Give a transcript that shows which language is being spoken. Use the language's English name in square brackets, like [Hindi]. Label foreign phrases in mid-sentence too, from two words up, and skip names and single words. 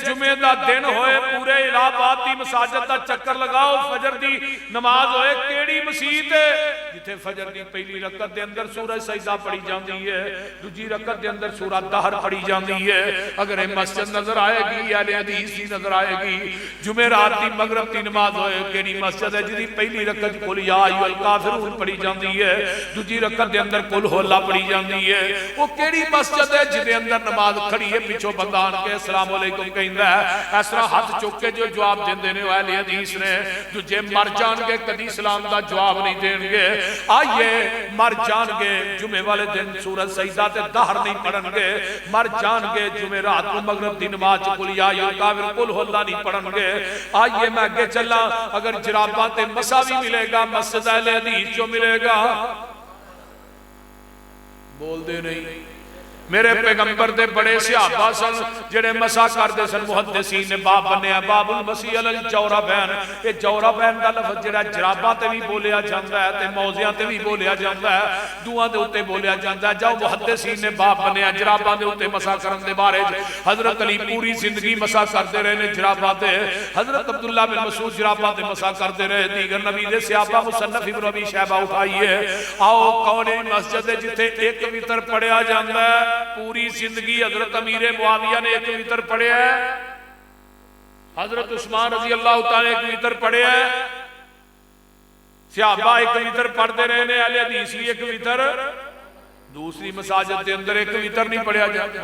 [Punjabi] جمعہ دا دن ہوئے پورے الہ آباد دی مساجد دا چکر لگاؤ، فجر دی نماز ہوئے کیڑی مسجد ہے جتھے فجر دی پہلی رکعت دے اندر سورہ سجدہ پڑھی جاندی ہے، دوسری رکعت دے اندر سورہ دہر پڑھی جاندی ہے۔ [Urdu] اگر یہ مسجد نظر آئے گی اہل حدیث کی نظر آئے گی۔ [Punjabi] جمعہ رات دی مغرب دی نماز ہوئے کیڑی مسجد ہے جدی پہلی رکعت قل یا ایھا الکافرون پڑھی جاندی ہے، دوسری رکعت دے اندر قل هو اللہ پڑھی جاندی ہے۔ وہ کیڑی مسجد ہے جدے اندر نماز کھڑی ہے پیچھے بندہ آن کے [Arabic] السلام علیکم [Punjabi] کہندہ ہے، اس طرح ہاتھ چک کے جو جواب دین دینے اہل حدیث نے، جو جے مر جان گے کدی سلام دا جواب نہیں دیں گے۔ آئیے مر جان گے جمعے والے دن سورۃ سجدہ تے دہر نہیں پڑھن گے، مر جان گے جمعے رات کو مغرب دی نماز قل یا ایھا الکافرون قل هو اللہ نہیں پڑھن گے۔ آئیے میں آگے چلا، اگر جراباں تے مسا بھی ملے گا مسجد اہل حدیث جو ملے گا، بول دے نہیں۔ میرے پیغمبر دے بڑے صحابہ سن جڑے مسا کردے سن، محدثین نے باب بنیا [Arabic] باب المسیح علی الجوربین۔ [Punjabi] یہ جوربین دا لفظ جڑا جراباں تے بھی بولیا جاندا ہے تے موزیاں تے بھی بولیا جاندا ہے، دوہاں دے اوتے بولیا جاندا ہے۔ جاؤ محدثین نے باب بنیا جراباں دے اوتے مسا کرن دے بارے۔ حضرت علی پوری زندگی مسا کردے رہے نے جراباں تے، حضرت عبداللہ بن مسعود جراباں تے مسا کردے رہے، دیگر نبی دے صحابہ مصنف ابن ابی شیبہ اٹھائیے۔ آؤ کون مسجد جتھے ایک وتر پڑھیا جاندا ہے، پوری زندگی حضرت امیر معاویہ نے ایک وتر پڑھیا ہے، حضرت عثمان [Arabic] رضی اللہ تعالیٰ [Punjabi] ایک وتر پڑھیا ہے، صحابہ ایک وتر پڑھتے رہے نے، اہل حدیث ایک وتر، دوسری مساجد کے اندر ایک وتر نہیں پڑھیا جاتا۔